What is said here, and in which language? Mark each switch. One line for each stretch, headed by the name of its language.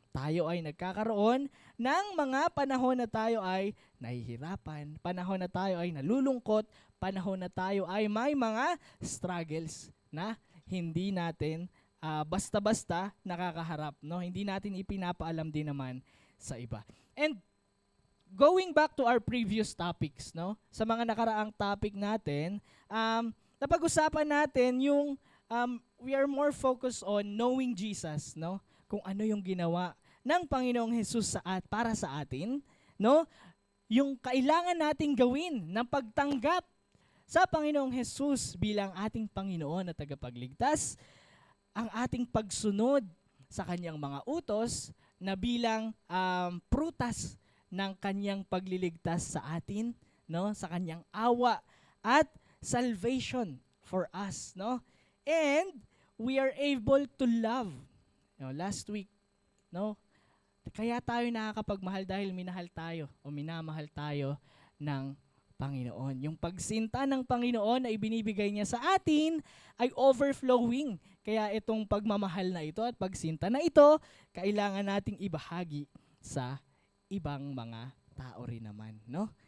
Filipino: Tayo ay nagkakaroon ng mga panahon na tayo ay nahihirapan, panahon na tayo ay nalulungkot, panahon na tayo ay may mga struggles na hindi natin basta-basta nakakaharap, no? Hindi natin ipinapaalam din naman sa iba.
English: And going back to our previous topics, no?
Filipino: Sa mga nakaraang topic natin, napag-usapan natin yung
English: we are more focused on knowing Jesus,
Filipino: no? Kung ano yung ginawa ng Panginoong Jesus para sa atin, no? Yung kailangan nating gawin ng pagtanggap sa Panginoong Jesus bilang ating Panginoon at tagapagligtas, ang ating pagsunod sa kanyang mga utos na bilang prutas ng kanyang pagliligtas sa atin, no? Sa kanyang awa at
English: salvation for us, no? And we are able to love. Last week no?
Filipino: Kaya tayo nakakapagmahal dahil minahal tayo o minamahal tayo ng Panginoon. Yung pagsinta ng Panginoon na ibinibigay niya sa atin ay overflowing. Kaya itong pagmamahal na ito at pagsinta na ito, kailangan nating ibahagi sa ibang mga tao rin naman, no?